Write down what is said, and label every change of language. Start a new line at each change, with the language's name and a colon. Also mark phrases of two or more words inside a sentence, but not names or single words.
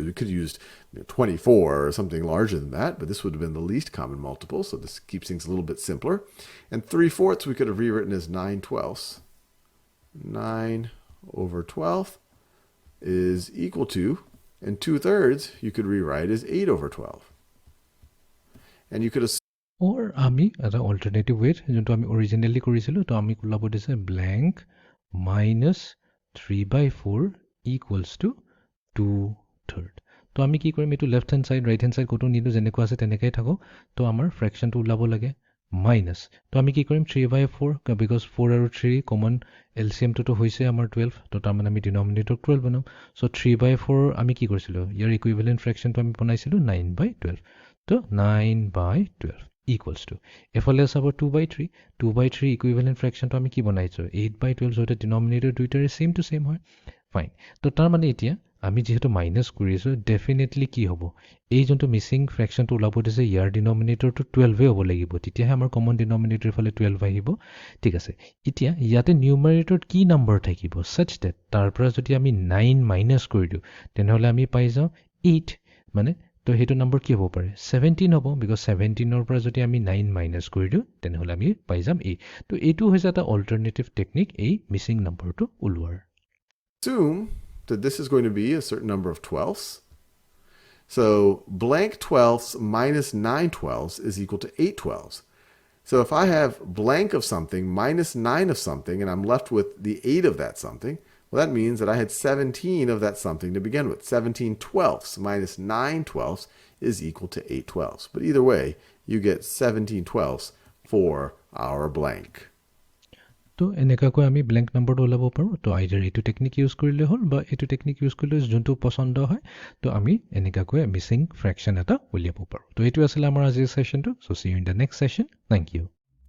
English: We could have used 24 or something larger than that, but this would have been the least common multiple, so this keeps things a little bit simpler. And 3/4 we could have rewritten as 9/12. 9/12 is equal to, and 2/3 you could rewrite as 8/12. And you could assume,
Assamese: or আমি এটা
English: alternative way
Assamese: যোনটো আমি অৰিজিনেলি কৰিছিলোঁ তো আমি ওলাব দিছে
English: blank minus 3/4 equals to 2/3
Assamese: তো আমি কি কৰিম এইটো
English: left hand side right hand side
Assamese: কোটো নিদো যেনেকুৱা আছে তেনেকৈ থাকক তো আমাৰ ফ্ৰেকশনটো ওলাব লাগে মাইনাছ তো আমি কি কৰিম 3/4 বিকজ 4 আৰু 3 কমন এলচিএমটো হৈছে আমাৰ 12 তো তাৰমানে আমি ডিনমিনেটৰ 12 বনাম সো 3/4 আমি কি কৰিছিলোঁ ইয়াৰ ইকুইভেলেন্ট ফ্ৰেকশনটো আমি বনাইছিলোঁ 9/12 তো 9/12
English: equals to
Assamese: এফালে চাব 2/3 2/3 ইকুইভেলেন্ট ফ্ৰেকশনটো আমি কি বনাইছো 8/12 সো এটা ডিনমিনেটৰ দুইটাৰে
English: same to same
Assamese: হয় ফাইন তো তাৰ মানে এতিয়া আমি যেহেতু মাইনাস কৰিছো ডেফিনেটলি কি হ'ব এই যোনটো
English: missing fraction
Assamese: ওলাব দিছে ইয়াৰ ডিনমিনেটৰটো 12 হ'ব লাগিব তেতিয়াহে আমাৰ
English: common denominator
Assamese: ফালে 12 আহিব ঠিক আছে এতিয়া ইয়াতে নিউমাৰেটৰত কি নম্বৰ থাকিব
English: such that
Assamese: তাৰ পৰা যদি আমি 9 মাইনাস কৰি দিও তেনেহলে আমি পাই যাও 8 মানে তো হেতু নম্বৰ কি হ'ব পাৰে 17 হ'ব বিকজ 17 ৰ পৰা যদি আমি 9 মাইনাস কৰি দিও তেনেহলে আমি পাই যাম a তো এটো হৈছে এটা
English: alternative technique
Assamese: এই মিসিং নম্বৰটো উলোৱাৰ
English: assume that this is going to be a certain number of 12ths. So blank 12ths minus 9/12 is equal to 8/12. So if I have blank of something minus 9 of something and I'm left with the 8 of that something, well, that means that I had 17 of that something to begin with. 17/12 minus 9/12 is equal to 8/12. But either way, you get 17/12 for our blank.
Assamese: তো এনেকাকৈ আমি
English: blank number
Assamese: ওলাব পাৰো তো আইদাৰ এটো
English: technique use
Assamese: কৰিলে হল বা এটো
English: technique use
Assamese: কৰিলে যোনটো পছন্দ হয় তো আমি এনেকাকৈ
English: missing fraction
Assamese: এটা উলিয়াব পাৰো তো এটো আছিল আমাৰ আজিৰ সেশনটো
English: so see you in the next session thank you